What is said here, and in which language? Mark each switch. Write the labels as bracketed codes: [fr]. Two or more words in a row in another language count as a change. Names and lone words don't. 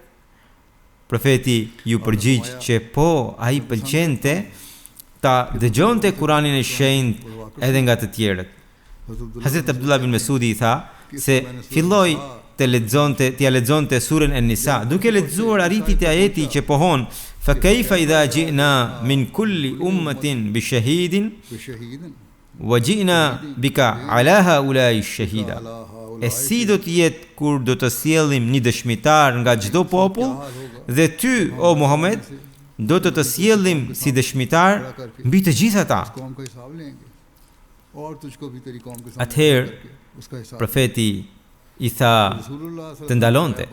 [sq] Profeti ju përgjigj që po, ai pëlqente ta dëgjonte Kuranin e shenjtë edhe nga të tjerët. Hazrat Abdullah bin Mesudi i tha se filloi t'ia lexonte surën An-Nisa, duke lexuar arriti te ajeti që pohon [ar] فكيف إذا جئنا من كل أمة بشهيد وجئنا بك على هؤلاء شهيدا. [sq] E si do të jetë kur do të sjellim një dëshmitar nga çdo popull dhe ty, o Muhammed, do të sjellim si dëshmitar mbi të gjithë ata. Atëherë profeti i tha të ndalonte.